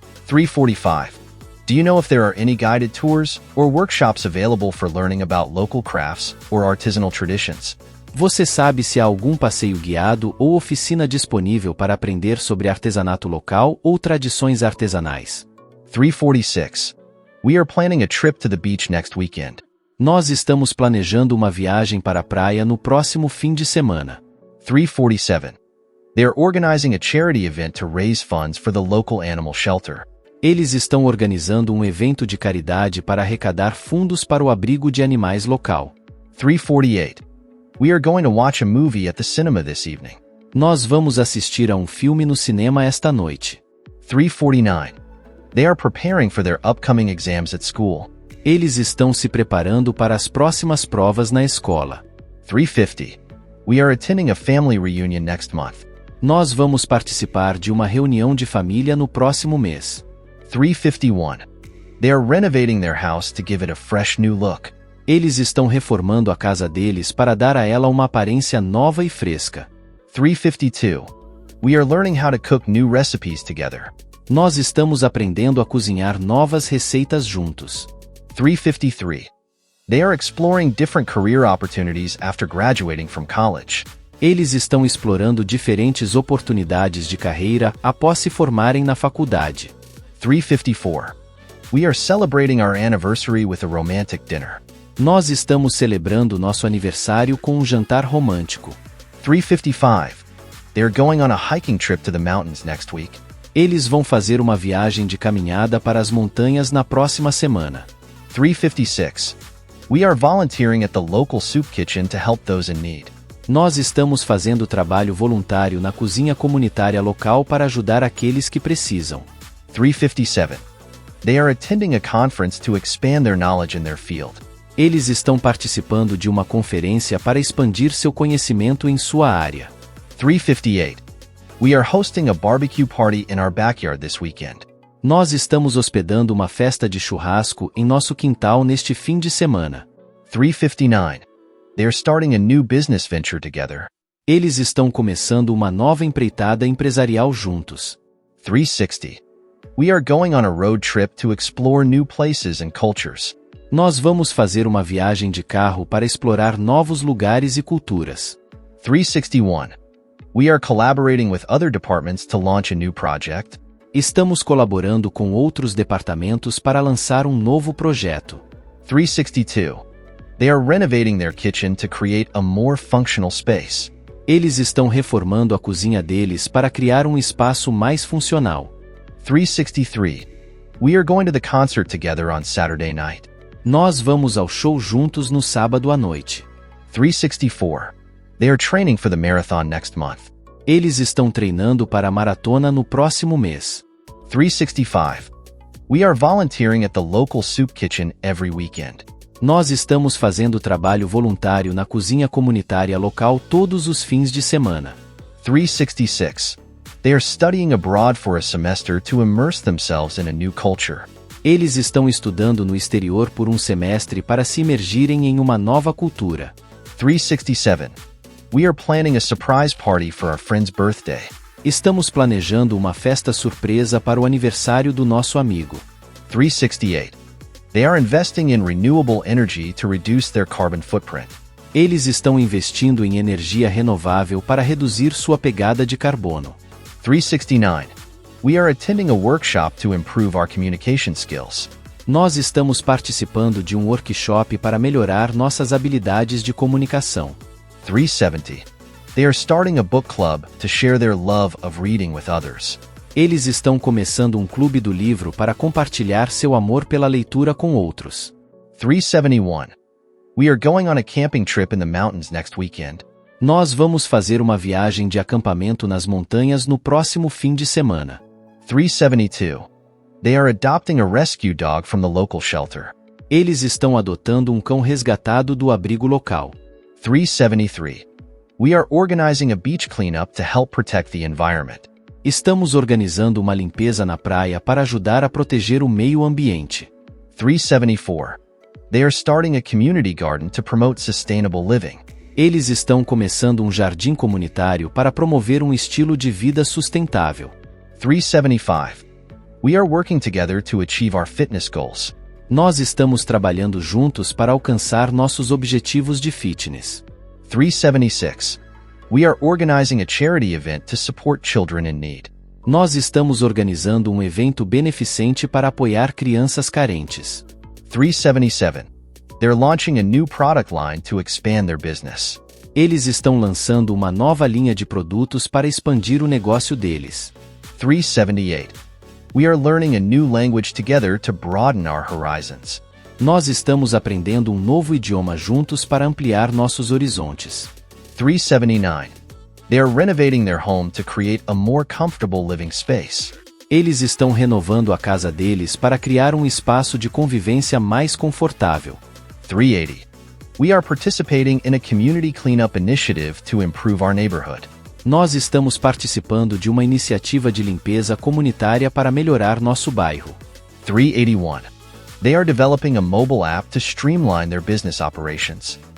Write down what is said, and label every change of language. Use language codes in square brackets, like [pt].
[en] 345. Do you know if there are any guided tours or workshops available for learning about local crafts or artisanal traditions? [pt] Você sabe se há algum passeio guiado ou oficina disponível para aprender sobre artesanato local ou tradições artesanais? [en] 346. We are planning a trip to the beach next weekend. [pt] Nós estamos planejando uma viagem para a praia no próximo fim de semana. [en] 347. They are organizing a charity event to raise funds for the local animal shelter. [pt] Eles estão organizando um evento de caridade para arrecadar fundos para o abrigo de animais local. [en] 348. We are going to watch a movie at the cinema this evening. [pt] Nós vamos assistir a um filme no cinema esta noite. [en] 349. They are preparing for their upcoming exams at school. [pt] Eles estão se preparando para as próximas provas na escola. [en] 350. We are attending a family reunion next month. [pt] Nós vamos participar de uma reunião de família no próximo mês. [en] 351. They are renovating their house to give it a fresh new look. [pt] Eles estão reformando a casa deles para dar a ela uma aparência nova e fresca. [en] 352. We are learning how to cook new recipes together. [pt] Nós estamos aprendendo a cozinhar novas receitas juntos. [en] 353. They are exploring different career opportunities after graduating from college. [pt] Eles estão explorando diferentes oportunidades de carreira após se formarem na faculdade. [en] 354. We are celebrating our anniversary with a romantic dinner. [pt] Nós estamos celebrando nosso aniversário com um jantar romântico. [en] 355. They are going on a hiking trip to the mountains next week. [pt] Eles vão fazer uma viagem de caminhada para as montanhas na próxima semana. [en] 356. We are volunteering at the local soup kitchen to help those in need. [pt] Nós estamos fazendo trabalho voluntário na cozinha comunitária local para ajudar aqueles que precisam. [en] 357. They are attending a conference to expand their knowledge in their field. [pt] Eles estão participando de uma conferência para expandir seu conhecimento em sua área. [en] 358. We are hosting a barbecue party in our backyard this weekend. [pt] Nós estamos hospedando uma festa de churrasco em nosso quintal neste fim de semana. [en] 359. They are starting a new business venture together. [pt] Eles estão começando uma nova empreitada empresarial juntos. [en] 360. We are going on a road trip to explore new places and cultures. [pt] Nós vamos fazer uma viagem de carro para explorar novos lugares e culturas. [en] 361. We are collaborating with other departments to launch a new project. [pt] Estamos colaborando com outros departamentos para lançar um novo projeto. [en] 362. They are renovating their kitchen to create a more functional space. [pt] Eles estão reformando a cozinha deles para criar um espaço mais funcional. [en] 363. We are going to the concert together on Saturday night. [pt] Nós vamos ao show juntos no sábado à noite. [en] 364. They are training for the marathon next month. [pt] Eles estão treinando para a maratona no próximo mês. [en] 365. We are volunteering at the local soup kitchen every weekend. [pt] Nós estamos fazendo trabalho voluntário na cozinha comunitária local todos os fins de semana. [en] 366. They are studying abroad for a semester to immerse themselves in a new culture. [pt] Eles estão estudando no exterior por um semestre para se imergirem em uma nova cultura. [en] 367. We are planning a surprise party for our friend's birthday. [pt] Estamos planejando uma festa surpresa para o aniversário do nosso amigo. [en] 368. They are investing in renewable energy to reduce their carbon footprint. [pt] Eles estão investindo em energia renovável para reduzir sua pegada de carbono. [en] 369. We are attending a workshop to improve our communication skills. [pt] Nós estamos participando de um workshop para melhorar nossas habilidades de comunicação. [en] 370. They are starting a book club to share their love of reading with others. [pt] Eles estão começando um clube do livro para compartilhar seu amor pela leitura com outros. [en] 371. We are going on a camping trip in the mountains next weekend. [pt] Nós vamos fazer uma viagem de acampamento nas montanhas no próximo fim de semana. [en] 372. They are adopting a rescue dog from the local shelter. [pt] Eles estão adotando um cão resgatado do abrigo local. [en] 373. We are organizing a beach cleanup to help protect the environment. [pt] Estamos organizando uma limpeza na praia para ajudar a proteger o meio ambiente. [en] 374. They are starting a community garden to promote sustainable living. [pt] Eles estão começando um jardim comunitário para promover um estilo de vida sustentável. [en] 375. We are working together to achieve our fitness goals. [pt] Nós estamos trabalhando juntos para alcançar nossos objetivos de fitness. [en] 376. We are organizing a charity event to support children in need. [pt] Nós estamos organizando um evento beneficente para apoiar crianças carentes. [en] 377. They're launching a new product line to expand their business. [pt] Eles estão lançando uma nova linha de produtos para expandir o negócio deles. [en] 378. We are learning a new language together to broaden our horizons. [pt] Nós estamos aprendendo um novo idioma juntos para ampliar nossos horizontes. [en] 379. They are renovating their home to create a more comfortable living space. [pt] Eles estão renovando a casa deles para criar um espaço de convivência mais confortável. [en] 380. We are participating in a community cleanup initiative to improve our neighborhood. [pt] Nós estamos participando de uma iniciativa de limpeza comunitária para melhorar nosso bairro. [en] 381. They are developing a mobile app to streamline their business operations.